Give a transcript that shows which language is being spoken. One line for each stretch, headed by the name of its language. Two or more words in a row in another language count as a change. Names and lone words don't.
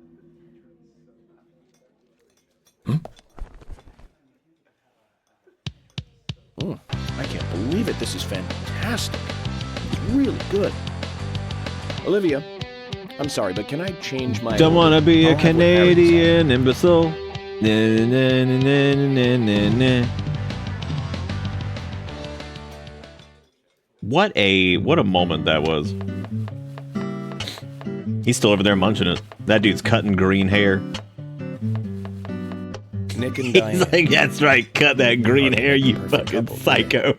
English: I can't believe it. This is fantastic. It's really good. Olivia, I'm sorry, but can I change my... Don't wanna be a I'll have what Harry Canadian imbecile. Na, na, na, na, na, na, na. What a moment that was. He's still over there munching it. That dude's cutting green hair. Nick and He's Diane. like, that's right, cut that green hair, you fucking psycho.